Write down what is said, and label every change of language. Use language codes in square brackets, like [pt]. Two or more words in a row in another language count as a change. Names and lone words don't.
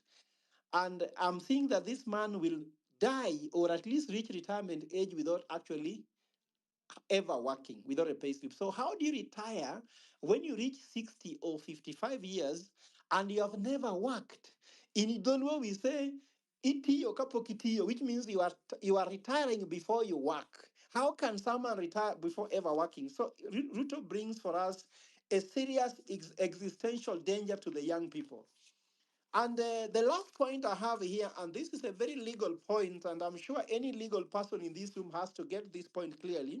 [en] And I'm seeing that this man will die or at least reach retirement age without actually ever working, without a pay slip. So how do you retire when you reach 60 or 55 years and you have never worked? In Idonwo, we say, [luo] itiyo kapo kitiyo, [en] which means you are retiring before you work. How can someone retire before ever working? So Ruto brings for us a serious existential danger to the young people. And the last point I have here, and this is a very legal point, and I'm sure any legal person in this room has to get this point clearly.